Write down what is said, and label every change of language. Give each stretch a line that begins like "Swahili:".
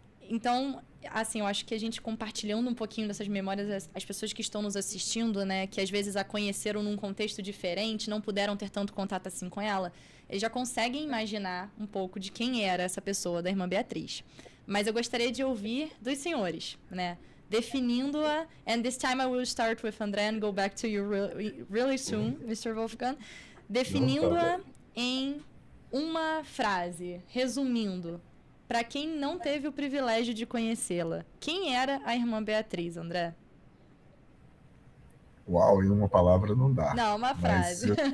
Portuguese: Então, assim, eu acho que a gente compartilhando um pouquinho dessas memórias, as pessoas que estão nos assistindo, né, que às vezes a conheceram num contexto diferente, não puderam ter tanto contato assim com ela, eles já conseguem imaginar um pouco de quem era essa pessoa da irmã Beatriz. Mas eu gostaria de ouvir dos senhores, né, definindo-a,
English: and this time I will start with André and go back to you really soon, Mr.
Portuguese: Wolfgang, definindo-a em uma frase, resumindo, para quem não teve o privilégio de conhecê-la, quem era a irmã Beatriz, André? Uau, em uma palavra não dá. Não, uma frase.